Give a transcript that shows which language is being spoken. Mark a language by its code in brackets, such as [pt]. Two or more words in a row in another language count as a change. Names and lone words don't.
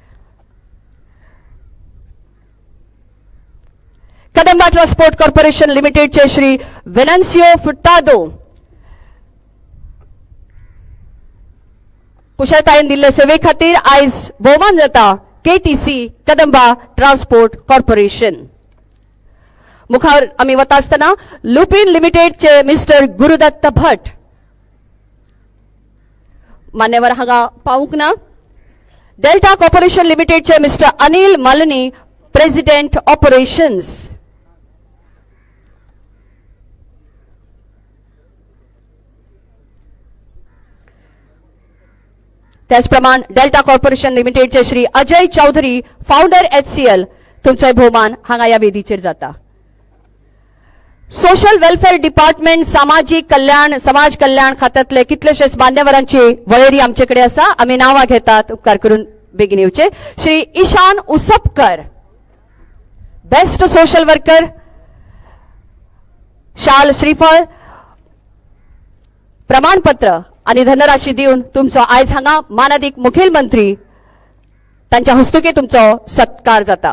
[kok] कदंबा ट्रान्सपोर्ट कॉर्पोरेशन लिमिटेडचे श्री वेनन्सियो फुट्टादो कुशळतायेन दिल्ले सेवे खातीर आयज भोवमान जाता KTC कदंबा ट्रान्सपोर्ट कॉर्पोरेशन. मुखार आम्ही वता आसतना लुपिन लिमिटेडचे मिस्टर गुरुदत्त भट मान्यवर हांगा पावूंक ना. डेल्टा कॉर्पोरेशन लिमिटेडचे मिस्टर अनिल मालनी [en] President Operations. [kok] त्याचप्रमाणे डेल्टा कॉर्पोरेशन लिमिटेडचे श्री अजय चौधरी फाउंडर HCL तुमचे भोवमान हांगा या वेदीचेर जाता. [en] Social Welfare Department [kok] समाज कल्याण खात्यातले कितलेशेच मान्यवरांची वळेरी आमचे कडेन आसा. आम्ही नांवां घेतात उपकार करून बेगीन येवचे. श्री ईशान उसपकर [en] Best Social Worker [kok] शाल श्रीफळ प्रमाणपत्र आणि धनराशी दिवन तुमचो आयज हांगा माननीय मुखेलमंत्री तांच्या हस्तुकी तुमचो सत्कार जाता.